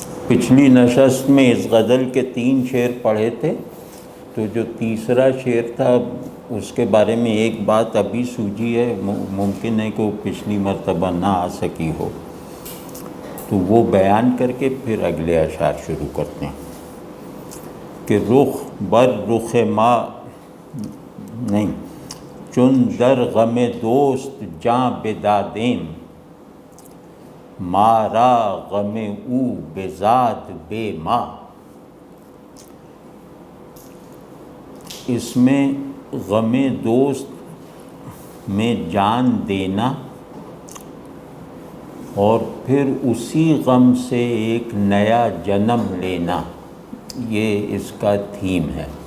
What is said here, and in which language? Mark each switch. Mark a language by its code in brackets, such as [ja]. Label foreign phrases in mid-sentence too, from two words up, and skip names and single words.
[ur] پچھلی نشست میں اس غزل کے 3 شعر پڑھے تھے، تو جو تیسرا شعر تھا اس کے بارے میں ایک بات ابھی سوجھی ہے، ممکن ہے کہ وہ پچھلی مرتبہ نہ آ سکی ہو، تو وہ بیان کر کے پھر اگلے اشعار شروع کرتے ہیں کہ [fa] رخ بر رخ ما نہیں چون در غم دوست جاں بدادیم، مارا غم او بزاد بے ماں۔ [ur] اس میں غم دوست میں جان دینا اور پھر اسی غم سے ایک نیا جنم لینا، یہ اس کا تھیم ہے۔